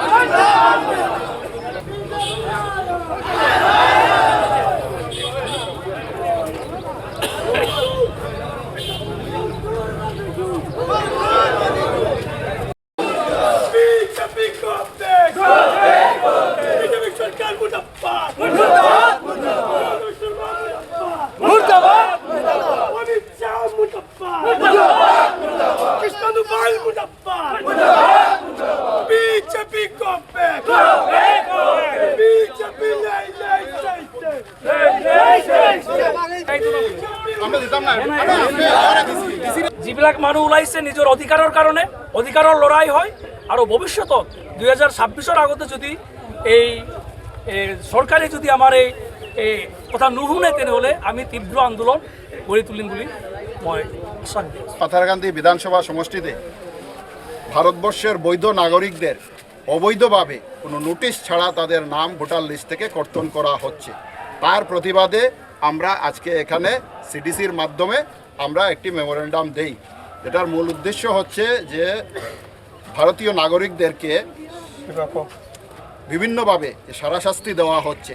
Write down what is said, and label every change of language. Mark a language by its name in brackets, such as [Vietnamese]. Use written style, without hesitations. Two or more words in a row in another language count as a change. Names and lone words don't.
[Bangla] বিজেপি [English] go back, [Bangla] বিজেপি সরকার মুর্দাবাদ, মুর্দাবাদ, অমিত শাহ মুর্দাবাদ, কৃষ্ণ দুবাল মুর্দাবাদ, বিজেপি [English] go back, [Bangla] বিজেপি নাই নাই আমরা দিতাম না, [Assamese] যিবিলাক মানুহ ওলাইছে নিজৰ অধিকাৰৰ কাৰণে, অধিকাৰৰ লৰাই হয় আৰু ভৱিষ্যতত 2026-ৰ আগতে যদি এই চৰকাৰে যদি আমাৰ এই কথা নুশুনে তেনেহ'লে আমি তীব্ৰ আন্দোলন গঢ়ি তুলিম বুলি মই আশ্বাস দিওঁ। [Bangla] পাথারকান্দি বিধানসভা সমষ্টিতে ভারতবর্ষের বৈধ নাগরিকদের অবৈধভাবে কোনো নোটিশ ছাড়া তাদের নাম ভোটার লিস্ট থেকে কর্তন করা হচ্ছে। তার প্রতিবাদে আমরা আজকে এখানে সিডিসির মাধ্যমে আমরা একটি মেমোরেন্ডাম দেই, যেটার মূল উদ্দেশ্য হচ্ছে যে ভারতীয় নাগরিকদেরকে বিভিন্নভাবে সারাশাস্তি দেওয়া হচ্ছে।